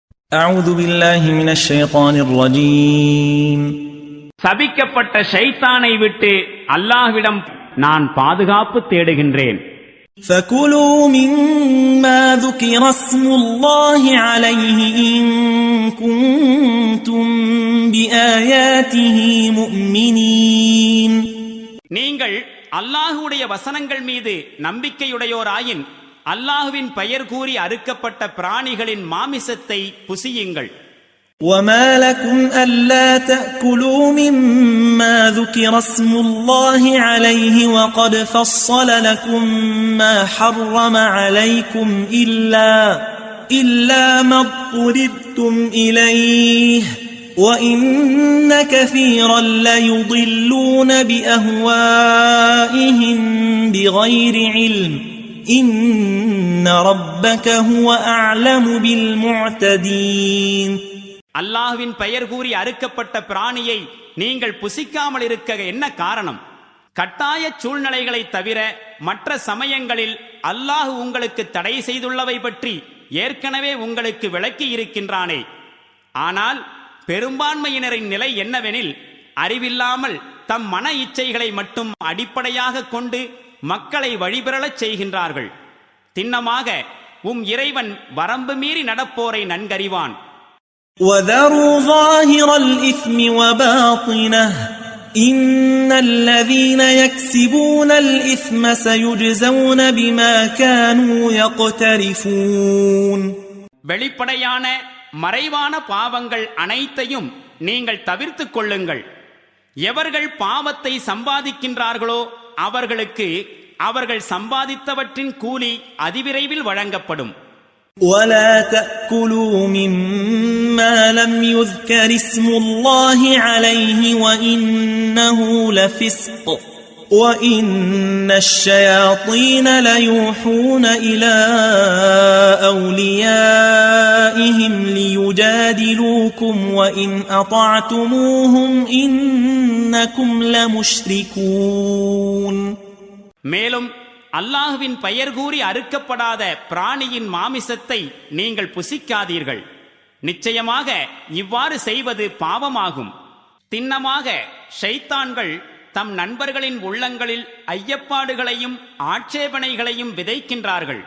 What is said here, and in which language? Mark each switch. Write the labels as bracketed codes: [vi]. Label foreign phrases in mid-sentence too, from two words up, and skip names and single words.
[ar] أعوذ بالله من الشيطان الرجيم. [ta] சபிக்கப்பட்ட ஷைத்தானை விட்டு அல்லாஹ்விடம் நான் பாதுகாப்பு தேடுகின்றேன். [ar] فكلوا مما ذكر اسم الله عليه إن كنتم بآياته مؤمنين. [ta] நீங்கள் அல்லாஹ்வுடைய வசனங்கள் மீது நம்பிக்கையுடையோராயின் அல்லாஹ்வின் பெயர் கூறி அறுக்கப்பட்ட பிராணிகளின் மாமிசத்தை புசியுங்கள். [ar] وما لكم ألا تأكلوا مما ذكر اسم الله عليه وقد فصل لكم ما حرم عليكم إلا ما اضطررتم إليه وإن كثيرا ليضلون بأهوائهم بغير علم إن ربك هو أعلم بالمعتدين. [ta] அல்லாஹ்வின் பெயர் கூறி அறுக்கப்பட்ட பிராணியை நீங்கள் புசிக்காமல் இருக்க என்ன காரணம்? கட்டாய சூழ்நிலைகளை தவிர மற்ற சமயங்களில் அல்லாஹ் உங்களுக்கு தடை செய்துள்ளவை பற்றி ஏற்கனவே உங்களுக்கு விளக்கி இருக்கின்றானே. ஆனால் பெரும்பான்மையினரின் நிலை என்னவெனில், அறிவில்லாமல் தம் மன இச்சைகளை மட்டும் அடிப்படையாக கொண்டு மக்களை வழிபெறச் செய்கின்றார்கள். திண்ணமாக இறைவன் வரம்பு மீறி நடப்போரை நன்கறிவான். [ar] وَذَرُوا ظَاهِرَ الْإِثْمِ وَبَاطِنَهُ إِنَّ الَّذِينَ يَكْسِبُونَ الْإِثْمَ سَيُجْزَوْنَ بِمَا كَانُوا يَقْتَرِفُونَ. [ta] வெளிப்படையான மறைவான பாவங்கள் அனைத்தையும் நீங்கள் தவிர்த்துக் கொள்ளுங்கள். எவர்கள் பாவத்தை சம்பாதிக்கின்றார்களோ அவர்களுக்கு அவர்கள் சம்பாதித்தவற்றின் கூலி அதிவிரைவில் வழங்கப்படும். [ar] ولا تأكلوا مما لم يذكر اسم الله عليه وإنه لفسق وإن الشياطين ليوحون إلى أوليائهم ليجادلوكم وإن أطعتموهم إنكم لمشركون. [ta] மேலும் அல்லாஹ்வின் பெயர் கூறி அறுக்கப்படாத பிராணியின் மாமிசத்தை நீங்கள் புசிக்காதீர்கள். நிச்சயமாக இவ்வாறு செய்வது பாவமாகும். திண்ணமாக ஷைத்தான்கள் தம் நண்பர்களின் உள்ளங்களில் ஐயப்பாடுகளையும் ஆட்சேபனைகளையும் விதைக்கின்றார்கள்.